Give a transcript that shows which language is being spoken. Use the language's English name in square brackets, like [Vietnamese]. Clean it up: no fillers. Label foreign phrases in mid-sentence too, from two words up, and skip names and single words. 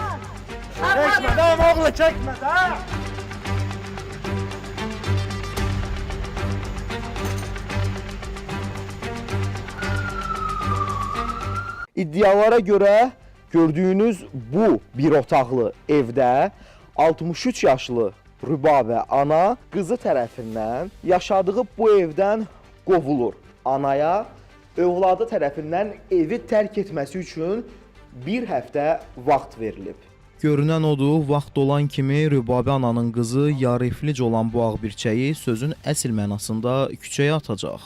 [Turkish] Çekme de oğlu çekme de. [Azerbaijani] İddialara göre gördüğünüz bu bir otaqlı evdə 63 yaşlı Rübabə ana qızı tərəfindən yaşadığı bu evdən qovulur. Anaya övladı tərəfindən evi tərk etməsi üçün bir həftə vaxt verilib. Görünən odur, vaxt olan kimi Rübabə ananın qızı yariflic olan bu ağbirçəyi sözün əsl mənasında küçəyə atacaq.